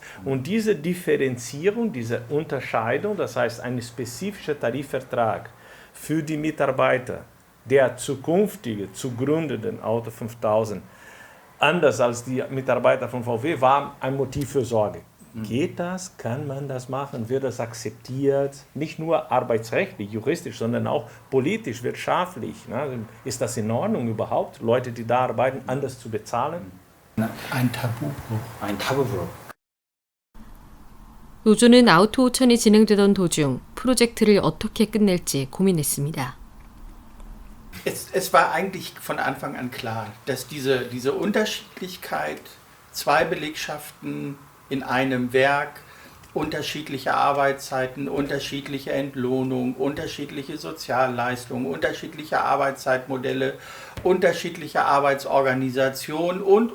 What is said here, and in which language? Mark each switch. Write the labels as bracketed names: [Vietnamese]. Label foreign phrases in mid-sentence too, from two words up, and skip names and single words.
[German] Und diese Differenzierung, diese Unterscheidung, das heißt ein spezifischer Tarifvertrag für die Mitarbeiter der zukünftige, zu gründenden Auto 5000, anders als die Mitarbeiter von VW, war ein Motiv für Sorge. Geht das? Kann man das machen? Wird das akzeptiert? Nicht nur arbeitsrechtlich, juristisch, sondern auch politisch, wirtschaftlich. Ne? Ist das in Ordnung überhaupt, Leute, die da arbeiten, anders zu bezahlen? Ein Tabubruch. Ein Tabubruch. [Korean] 노조는 아우토 5000이 진행되던 도중 프로젝트를 어떻게 끝낼지 고민했습니다. [German] Es war eigentlich von Anfang an klar, dass diese Unterschiedlichkeit, zwei Belegschaften in einem Werk, unterschiedliche Arbeitszeiten, unterschiedliche Entlohnung, unterschiedliche Sozialleistungen, unterschiedliche Arbeitszeitmodelle, unterschiedliche Arbeitsorganisation und.